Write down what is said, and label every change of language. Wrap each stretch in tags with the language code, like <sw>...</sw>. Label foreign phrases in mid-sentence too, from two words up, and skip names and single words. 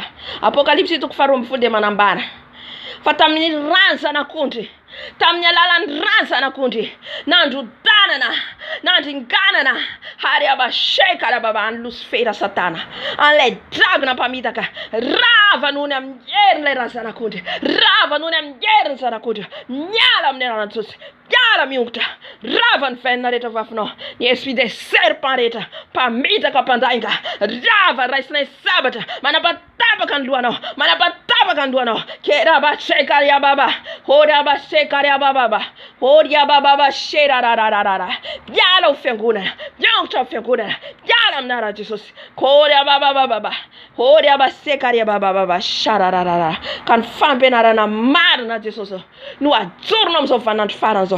<mg>Apokalipsy toko 12 dia manambara fa tamin'ny rano zanak'ondry, tamin'ny alalan'ny rano zanak'ondry, nandrodanana, nandringanana, ary abashekarababa ny Lucifera Satana, an'ilay dragona mpamitaka, ravanony amin'ny herin'ilay rano zanak'ondry, ravanony amin'ny herin'ny zanak'ondry, miala amin'ny anaran'i Jesosy, miala miongotra, rava ny venina rehetra vafinao, ny</mg> <fr>esprit des serpents</fr> <mg>rehetra, mpamitaka, mpandainga, rava raisina sabatra, manapatapaka ny lohanao, manapatapaka ny lohanao, kerabashekariababa, horabashekariababa, horiababa sherarararara, miala ho fiangonana, miongotro amin'ny fiangonana, miala amin'ny anaran'i Jesosy, koriababababa, horiabashekariababa sharararara, ka ny fampianarana marina Jesosy no ajorona amin'izao vanandro faran'izao.</mg>